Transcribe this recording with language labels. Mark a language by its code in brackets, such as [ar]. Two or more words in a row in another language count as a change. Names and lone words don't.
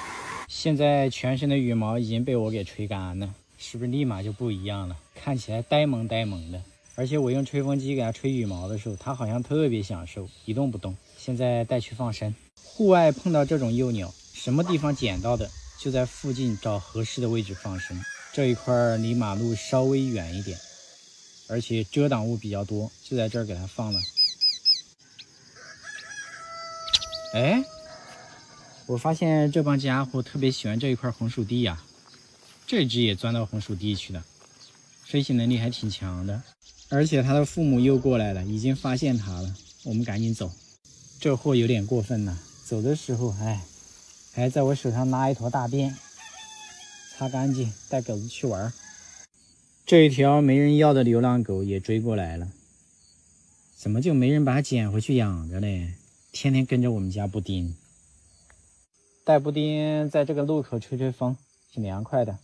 [zh] 現在全身的羽毛已經被我給吹乾了，是不是立馬就不一樣了？看起來呆萌呆萌的。而且我用吹風機給它吹羽毛的時候，它好像特別享受，一動不动。現在帶去放生。戶外碰到這種幼鳥，什麼地方撿到的，就在附近找合適的位置放生。這一塊離馬路稍微遠一點，而且遮擋物比較多，就在這兒給它放了。哎，我發現這幫家伙特別喜歡這一塊紅薯地呀，這只也鑽到紅薯地去了，飛行能力還挺強的。而且它的父母又過來了，已經發現它了，我們趕緊走。這貨有點過分了，走的時候還在我手上拉一坨大便，擦乾淨帶狗子去玩。這一條沒人要的流浪狗也追過來了，怎麼就没人把它撿回去養着嘞？天天跟着我們家布丁，带布丁在這個路口吹吹風，挺涼快的。